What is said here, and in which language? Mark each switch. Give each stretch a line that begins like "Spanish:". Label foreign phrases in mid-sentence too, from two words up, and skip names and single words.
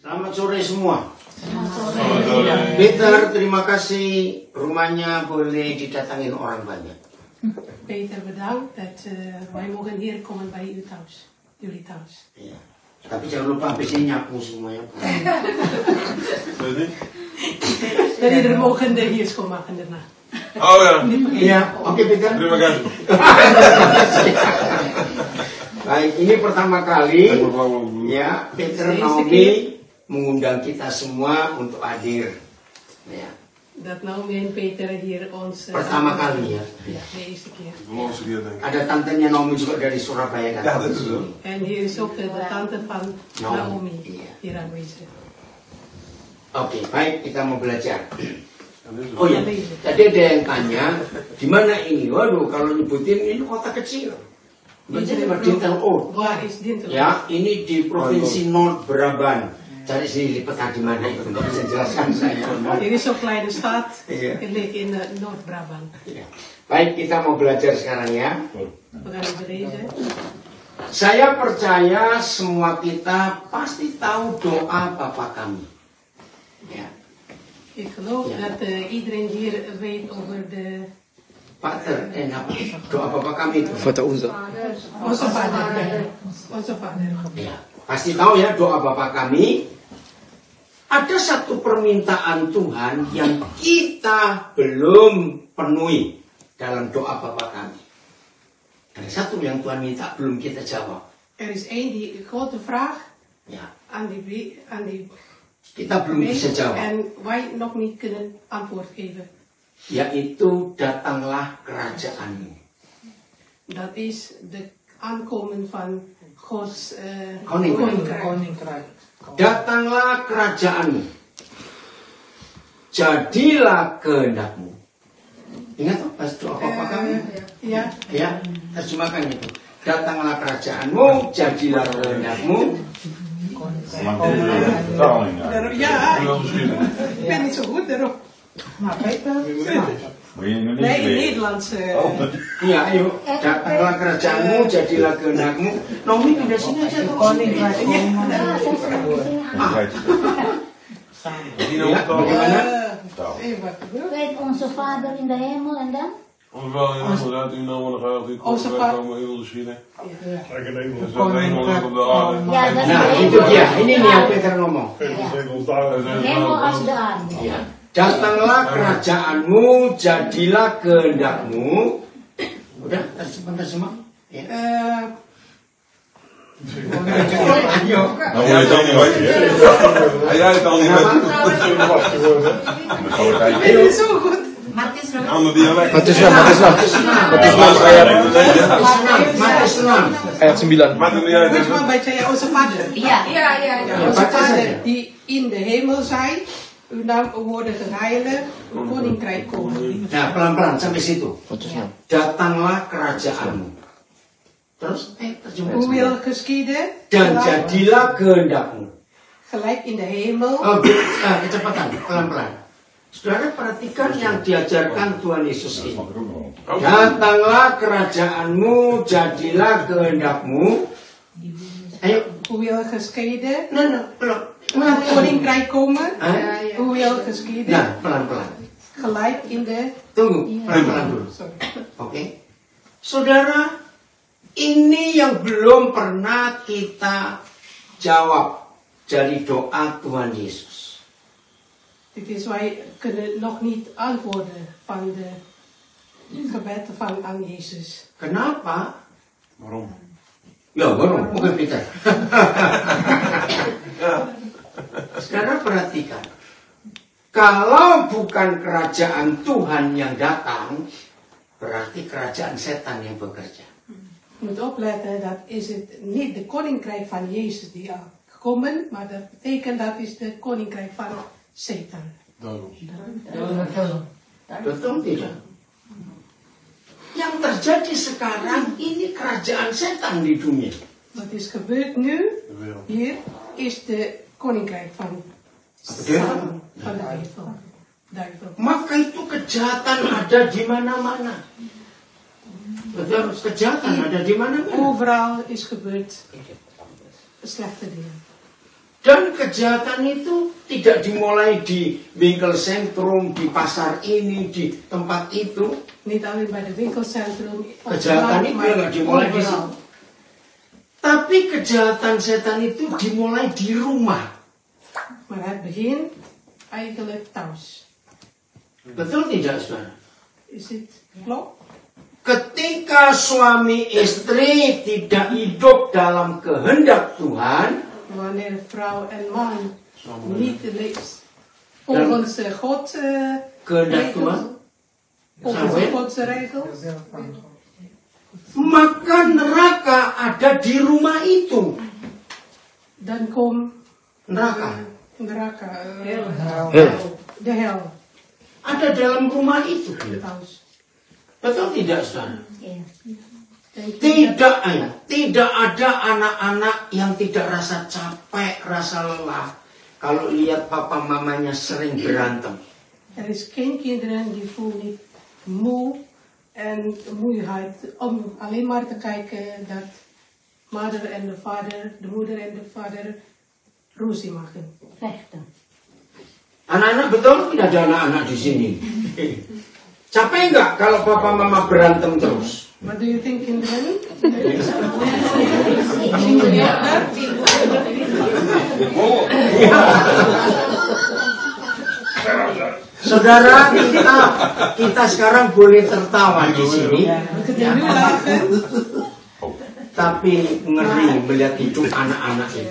Indonesian: Selamat sore semua. Peter, terima kasih. Rumahnya boleh didatangin orang banyak.
Dutch: Peter, bedankt dat wij mogen hier komen bij u thuis. Jullie thuis.
Indonesian: Ya. Tapi jangan lupa habis ini nyapu semuanya.
Dutch: Dan iedereen mogen de hier schoonmaken daarna.
Indonesian: Oh ya. Iya, oke Peter. Terima kasih. Baik, ini pertama kali ya Peter Naomi mengundang kita semua untuk hadir. Ya.
Dutch: Dat Naomi en Peter hier ons...
Indonesian: Pertama kali ya.
Dutch: Ja, de eerste keer.
Indonesian: Ada tantenya Naomi juga dari Surabaya kan?
Dutch: Ja, dat is zo. En hier is ook de tante van Naomi
Indonesian: Iya.
Dutch: hier aanwezig.
Indonesian: Oke, baik, kita mau belajar. Oh iya, tadi ada yang tanya, di mana ini? Waduh, kalau nyebutin ini kota kecil. Jadi Dinteloord.
Dutch: Waar is Dinteloord?
Indonesian: Ya, ini di provinsi Noord-Brabant. Cari sini lipat di mana itu, nggak bisa jelaskan saya.
Dutch: Dit is zo'n kleine stad.
Indonesian: Iya.
Dutch: Het ligt in Noord-Brabant.
Indonesian: Ya. Baik, kita mau belajar sekarang ya.
Dutch: We gaan even lezen.
Indonesian: Saya percaya semua kita pasti tahu doa Bapa kami. Ya.
Dutch: Ik geloof dat iedereen hier weet over de... Pater,
Indonesian: apa? Doa Bapa kami itu.
German: Vater unser.
Dutch: Onze vader. Onze vader.
Indonesian: Ya. Pasti tahu ya doa Bapa kami. Ada satu permintaan Tuhan yang kita belum penuhi dalam doa Bapa kami. Ada satu yang Tuhan minta belum kita jawab.
Dutch: Er is één die grote vraag
Indonesian: Ya.
Dutch: aan die
Indonesian: Kita belum bisa jawab.
Dutch: en wij nog niet kunnen antwoord geven.
Indonesian: Yaitu datanglah kerajaanmu.
Dutch: Dat is de aankomen van Gods Koninkrijk.
Indonesian: Datanglah kerajaanmu. Jadilah kehendakmu. Ingat tuh pas doa Bapa kami?
Dutch: Ja.
Indonesian: Ya, terjemahkan itu. Datanglah kerajaanmu, jadilah kehendakmu.
Dutch: Ja, ik ben niet zo goed daarop. Nee, in Nederlands.
Indonesian: Iya, ayo. Datanglah kerajaanmu, jadilah kehendakmu. Naomi pindah sini aja tuh. Ya, bagaimana?
Dutch: Weet onze Vader in de hemel en dan? Ons wel inderdaad, uw naam wordt geheiligd, uw koninkrijk komen, uw wil geschieden. Zo hemel op de aarde. Ja, dat is
Indonesian: Nah,
Dutch: de
Indonesian: itu
Dutch: hemel.
Indonesian: dia. Ini nih yang Peter ngomong.
Dutch: Hemel als de aarde.
Indonesian: Ya. Datanglah kerajaanmu, jadilah kehendakmu. Udah, terjemah. Ya. Ayo.
Dutch: Nou, jij het al niet weet. Jij het al niet weet. Ik ben zo goed. Ander dialect.
Indonesian: Matius 6 ayat 9.
Dutch: Maakt het niet uit. Moet je maar bij je onze Vader. Ja. Onze Vader die in de hemel zijt. Uw naam worden geheiligd. Uw koninkrijk komen.
Indonesian: Nah, pelan-pelan sampai situ. Matius 6. Datanglah kerajaanmu. Terus, terjemah.
Dutch: Uw wil geschieden.
Indonesian: Dan jadilah kehendakmu.
Dutch: Gelijk in de hemel.
Indonesian: Oh, kecepatan, pelan-pelan. Saudara perhatikan yang diajarkan Tuhan Yesus ini. Datanglah kerajaanmu, jadilah kehendakmu. Ayo.
Dutch: Uw wil geschieden.
Indonesian: Nah, pelan.
Dutch: Uw koninkrijk komen. Hah? Uw wil geschieden.
Indonesian: Nah, pelan-pelan.
Dutch: Gelijk in de...
Indonesian: Tunggu, pelan-pelan dulu. Sorry. Oke. Saudara, ini yang belum pernah kita jawab dari doa Tuhan Yesus.
Dutch: Dit is wij kunnen nog niet antwoorden van de gebed van aan Jezus.
Indonesian: Kenapa?
Dutch: Waarom?
Indonesian: Ya, baru mungkin Peter. Sekarang perhatikan. Kalau bukan kerajaan Tuhan yang datang, berarti kerajaan setan yang bekerja.
Dutch: Je moet opletten, dat is het niet de koninkrijk van Jezus die al gekomen, maar dat betekent dat is de koninkrijk van Satan.
Indonesian: Betul tidak? Yang terjadi sekarang ini kerajaan setan di dunia.
Dutch: Wat is gebeurd nu, hier, is de koninkrijk van Satan. Van de duivel.
Indonesian: Maka itu kejahatan ada di mana-mana. Betul, kejahatan ada di mana-mana.
Dutch: Overal is gebeurd slechte dingen.
Indonesian: Dan kejahatan itu tidak dimulai di winkelcentrum, di pasar ini, di tempat itu.
Dutch: Niet alleen bij de winkelcentrum.
Indonesian: Kejahatan itu nggak dimulai di situ. Tapi kejahatan setan itu dimulai di rumah.
Dutch: Maar het begint eigenlijk thuis.
Indonesian: Betul tidak, saudara?
Dutch: Is het klopt?
Indonesian: Ketika suami istri tidak hidup dalam kehendak Tuhan,
Dutch: Wanneer vrouw en man niet leeft volgens God
Indonesian: kehendak Tuhan,
Dutch: volgens Gods regels,
Indonesian: maka neraka ada di rumah itu.
Dutch: dan komt
Indonesian: Neraka
Dutch: de hel
Indonesian: ada dalam rumah itu.
Dutch: thuis.
Indonesian: Betul tidak, saudara?
Dutch: Denk je dat-
Indonesian: Tidak ada anak-anak yang tidak rasa capek, rasa lelah kalau lihat papa mamanya sering berantem.
Dutch: Er is geen kinderen die voelen niet moe en moeheid om alleen maar te kijken dat moeder en de vader, de moeder en de vader ruzie maken. Vechten.
Indonesian: Anak-anak, betul tidak ada anak-anak di sini? Capek nggak kalau papa mama berantem terus?
English: What do you think,
Dutch: kinderen?
Indonesian: Saudara, kita sekarang boleh tertawa di sini,
Dutch: We kunnen nu lachen.
Indonesian: tapi ngeri melihat hidup anak-anak itu.